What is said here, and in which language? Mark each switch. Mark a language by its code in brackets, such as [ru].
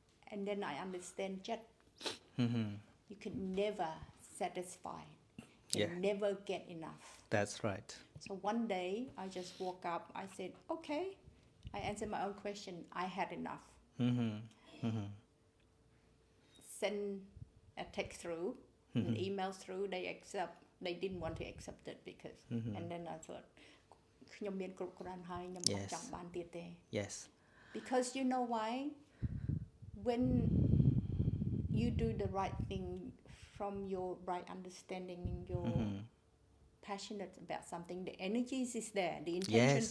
[en] And then I understand that you can never satisfy. can Yeah. never get enough. That's right. So one day I just woke up, I said, okay, I answered my own question, I had enough. Send a text through, an email through, they didn't want to accept it because, and then I thought, [km] ខ្ញុំមានគ្រប់គ្រាន់ហើយខ្ញុំអត់ចង់បានទៀតទេ [en] Yes. because you know why, when you do the right thing from your right understanding, your passionate about something, the energy is there, the intention